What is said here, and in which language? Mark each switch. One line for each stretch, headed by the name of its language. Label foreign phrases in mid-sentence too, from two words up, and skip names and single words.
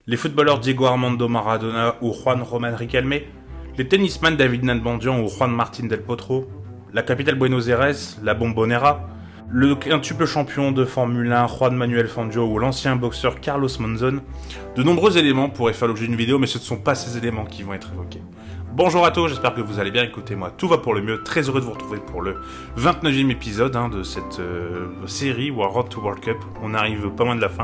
French: Les footballeurs Diego Armando Maradona ou Juan Román Riquelme, les tennisman David Nalbandian ou Juan Martín del Potro, la capitale Buenos Aires, la Bombonera, le quintuple champion de Formule 1 Juan Manuel Fangio ou l'ancien boxeur Carlos Monzon, de nombreux éléments pourraient faire l'objet d'une vidéo, mais ce ne sont pas ces éléments qui vont être évoqués. Bonjour à tous, j'espère que vous allez bien, écoutez-moi, tout va pour le mieux, très heureux de vous retrouver pour le 29e épisode de cette série Road to World Cup, on arrive pas loin de la fin.